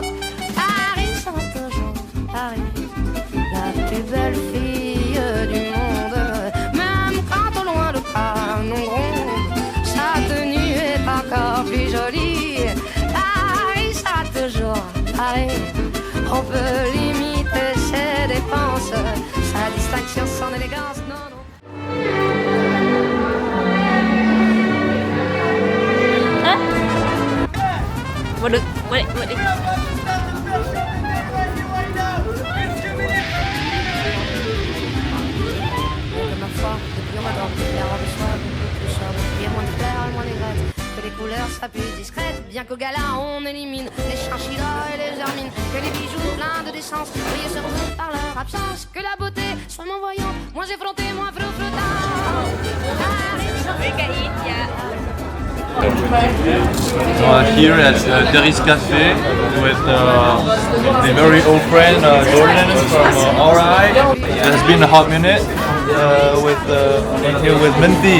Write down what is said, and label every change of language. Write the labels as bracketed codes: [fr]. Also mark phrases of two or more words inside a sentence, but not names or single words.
[fr] Paris sera toujours Paris, la plus belle fille du monde, même quand au loin le canon gronde, sa tenue est encore plus jolie. Toujours Paris, on peut limiter ses dépenses, sa distinction, son élégance, non, non. [vi] Mà được, vậy đi. [fr] Que ma foi, depuis on m'adore, les robes soient beaucoup plus sobres, il y a moins de fleurs et moins d'aigrettes, que les couleurs soient plus discrètes, bien qu'au gala on élimine les chinchillas et les hermines, que les bijoux pleins de décence brillent surtout par leur absence, que la beauté soit moins voyante, moins effrontée, moins flottante. [en] Here at Terry's Cafe with the very old friend Jordan from RI. It has been a hot minute here with Minty.